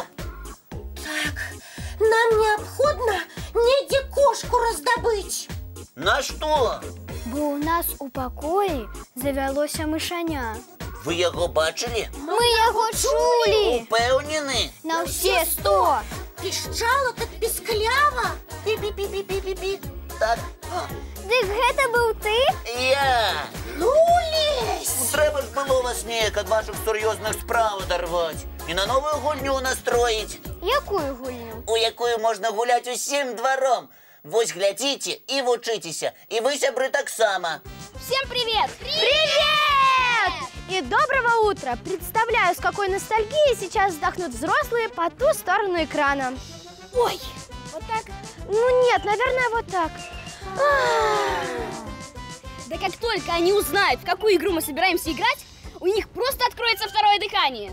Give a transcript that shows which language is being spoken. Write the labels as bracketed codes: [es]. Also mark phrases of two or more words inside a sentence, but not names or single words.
[be] Так, нам неабходна недзе кошку раздабыць. На што? Бо ў нас у пакоі завялося мышаня. Вы яго бачылі? Мы яго чулі! Упэўнены? На ўсе 100! Пішчала так пісклява. Пі-пі-пі-пі-пі-пі. Так, Дык гэта быў ты? я. Ну, лезь! Трэба ж было вас неяк ад вашых сур'ёзных спраў адарваць і на новую гульню настроіць, Якую гульню? у якую можна гуляць усім дваром. Вось глядзіце і вучыцеся, і вы, сябры, таксама. [ru] Всем привет! Привет! И доброго утра! Представляю, с какой ностальгией сейчас вздохнут взрослые по ту сторону экрана. Ой, вот так? Ну нет, наверное, вот так. Да как только они узнают, в какую игру мы собираемся играть, у них просто откроется второе дыхание.